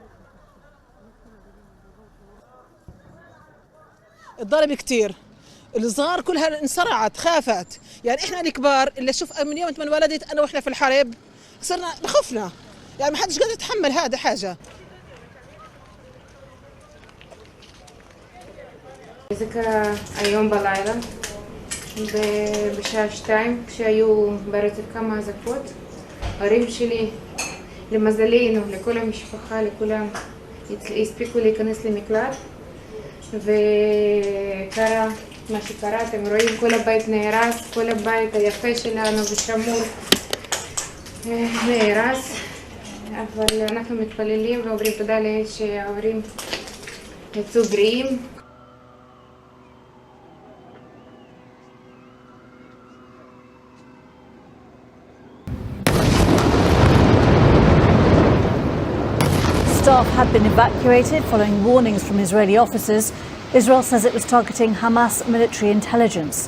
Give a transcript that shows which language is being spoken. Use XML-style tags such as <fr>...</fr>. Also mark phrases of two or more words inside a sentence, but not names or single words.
<ar>الضرب كتير، الصغار كلها انصرعت خافت، يعني احنا الكبار اللي شوف من يوم ما انولدت انا واحنا في الحرب صرنا خفنا، يعني ما حدش قادر يتحمل هذا حاجة.</ar> <he>ذكرى היום בלילה בשעה 2 כשהיו ברצף כמה אזעקות. ההורים שלי למזלנו, לכל המשפחה, לכולם הספיקו להיכנס למקלט וקרה מה שקרה. אתם רואים כל הבית נהרס, כל הבית היפה שלנו ושמור נהרס, אבל אנחנו מתפללים ואומרים תודה לאל שההורים יצאו בריאים.</he> <en>Staff had been evacuated following warnings from Israeli officers. Israel says it was targeting Hamas military intelligence.</en>